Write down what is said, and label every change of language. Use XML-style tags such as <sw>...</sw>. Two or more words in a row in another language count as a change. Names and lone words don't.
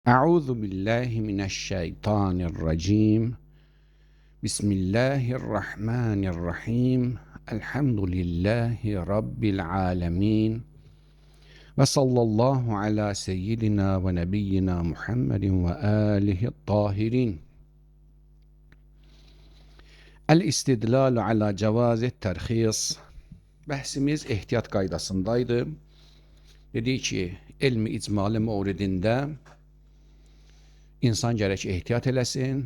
<ar>أعوذ بالله من الشيطان الرجيم. بسم الله الرحمن الرحيم. الحمد لله رب العالمين. وصلى الله على سيدنا ونبينا محمد وآله الطاهرين. الاستدلال على جواز الترخيص.</ar> <az>Bəhsimiz ehtiyat qaydasındaydı. Dedik ki, elmi icmali mevridində insan gərək ehtiyat eləsin.</az>